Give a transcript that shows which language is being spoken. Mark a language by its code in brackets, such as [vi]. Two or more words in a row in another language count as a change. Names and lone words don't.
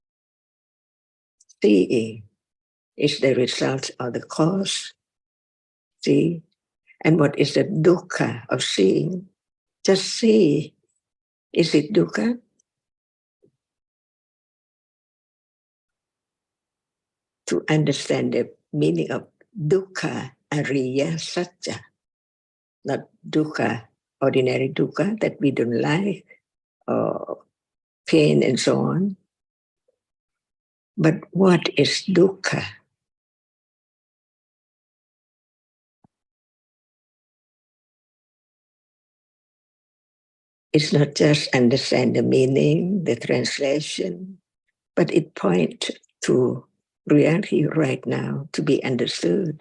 [en] Seeing is the result of the cause. See? And what is the dukkha of seeing? Just see. Is it dukkha? To understand the meaning of dukkha, Ariya Satya, not dukkha, ordinary dukkha that we don't like, or pain and so on. But what is dukkha? It's not just understand the meaning, the translation, but it points to reality right now to be understood.